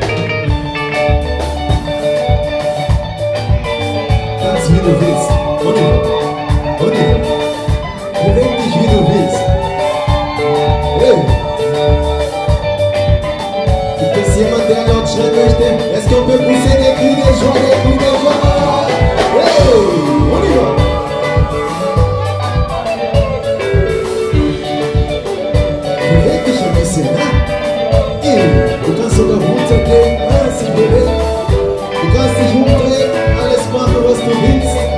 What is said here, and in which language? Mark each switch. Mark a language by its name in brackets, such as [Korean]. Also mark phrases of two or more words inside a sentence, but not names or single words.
[German] Tanz wie du willst, Oliver. Oliver, beweg dich wie du willst. Hey! Gibt es jemand, der laut schreien möchte? [French] Est-ce qu'on peut pousser des cris de joie, des cris de joie? Hey! Oliver! [German] Beweg dich ein bisschen, ne? Du kannst sogar runtergehen, sich bewegen. Du kannst dich umdrehen, alles machen, was du willst.